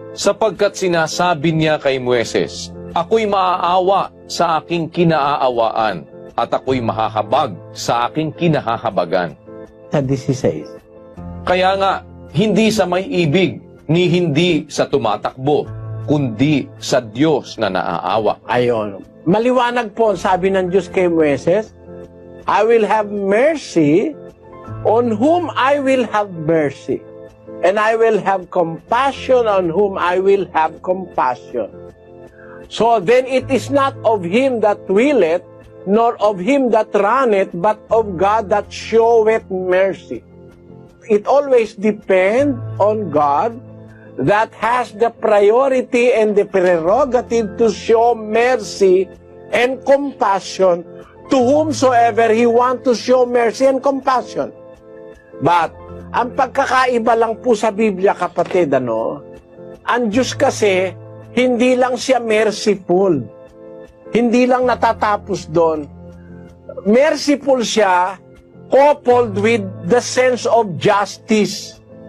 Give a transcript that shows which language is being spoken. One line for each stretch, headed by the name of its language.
Filipino: Sapagkat sinasabi niya kay Moises, ako'y maaawa sa aking kinaaawaan at ako'y mahahabag sa aking kinahahabagan. Sa 16. Kaya nga, hindi sa may ibig, ni hindi sa tumatakbo, kundi sa Diyos na naaawa. Ayon. Maliwanag po, sabi ng Diyos kay Moises,
English: I will have mercy on whom I will have mercy. And I will have compassion on whom I will have compassion. So then it is not of him that willeth, nor of him that runneth, but of God that showeth mercy. It always depends on God that has the priority and the prerogative to show mercy and compassion to whomsoever He wants to show mercy and compassion.
Filipino: But, ang pagkakaiba lang po sa Biblia, kapatid, ang Diyos kasi, hindi lang siya merciful. Hindi lang natatapos doon.
English: Merciful siya, coupled with the sense of justice.